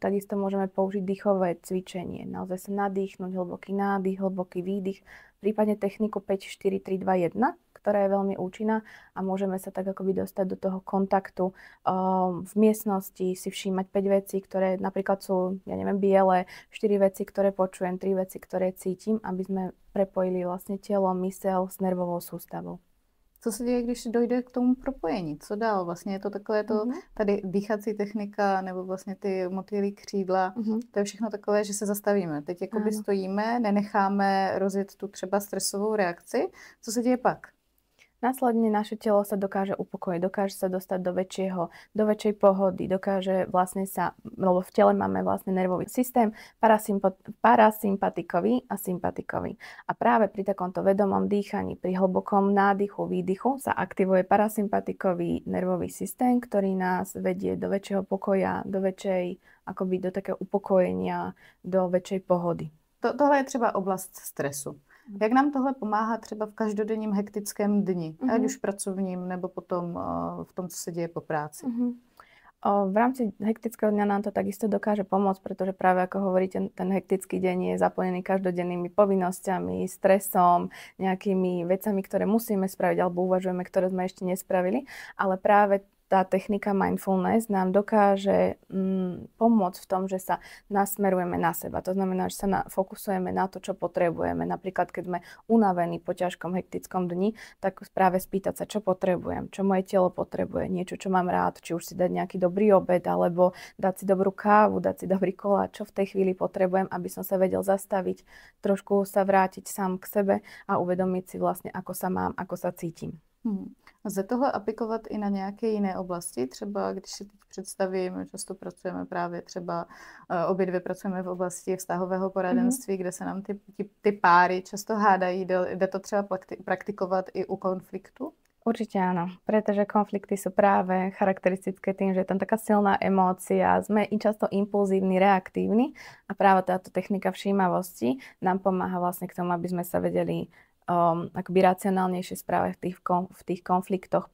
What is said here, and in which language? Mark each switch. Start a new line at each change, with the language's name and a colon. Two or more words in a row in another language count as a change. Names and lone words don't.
Slovak: Takisto môžeme použiť dýchové cvičenie. Naozaj sa nadýchnuť, hlboký nádych, hlboký výdych, prípadne techniku 5, 4, 3, 2, 1, ktorá je veľmi účinná a môžeme sa tak akoby dostať do toho kontaktu v miestnosti, si všímať 5 vecí, ktoré napríklad sú, ja neviem, biele, 4 veci, ktoré počujem, 3 veci, ktoré cítim, aby sme prepojili vlastne telo, myseľ s nervovou sústavou.
Czech: Co se děje, když dojde k tomu propojení? Co dál? Vlastně je to takové to, tady dýchací technika nebo vlastně ty motýlí křídla, to je všechno takové, že se zastavíme. Teď jakoby stojíme, nenecháme rozjet tu třeba stresovou reakci. Co se děje pak?
Slovak: Následne naše telo sa dokáže upokojiť, dokáže sa dostať do väčšej pohody, dokáže vlastne lebo v tele máme vlastne nervový systém parasympatikový a sympatikový. A práve pri takomto vedomom dýchaní, pri hlbokom nádychu, výdychu sa aktivuje parasympatikový nervový systém, ktorý nás vedie do väčšieho pokoja, do takého upokojenia, do väčšej pohody.
Czech: Tohle je třeba oblast stresu. Jak nám tohle pomáhá třeba v každodenním hektickém dni, ať už pracovním, nebo potom v tom, co se děje po práci?
Slovak: V rámci hektického dňa nám to takisto dokáže pomôcť, pretože práve ako hovoríte, ten hektický deň je zaplnený každodennými povinnosťami, stresom, nejakými vecami, ktoré musíme spraviť alebo uvažujeme, ktoré sme ešte nespravili, ale práve tá technika mindfulness nám dokáže pomôcť v tom, že sa nasmerujeme na seba. To znamená, že sa fokusujeme na to, čo potrebujeme. Napríklad, keď sme unavení po ťažkom hektickom dni, tak práve spýtať sa, čo potrebujem, čo moje telo potrebuje, niečo, čo mám rád, či už si dať nejaký dobrý obed, alebo dať si dobrú kávu, dať si dobrý koláč, čo v tej chvíli potrebujem, aby som sa vedel zastaviť, trošku sa vrátiť sám k sebe a uvedomiť si vlastne, ako sa mám, ako sa cítim.
Czech: Lze tohle aplikovat i na nějaké jiné oblasti? Třeba, když si teď představím, často pracujeme právě třeba, obě dvě pracujeme v oblasti vztahového poradenství, kde se nám ty páry často hádají. Jde to třeba praktikovat i u konfliktu?
Slovak: Určite áno, pretože konflikty sú práve charakteristické tým, že je tam taká silná emócia, sme i často impulzívni, reaktívni a práve táto technika všímavosti nám pomáha vlastne k tomu, aby sme sa vedeli akoby racionálnejšie správať v tých konfliktoch.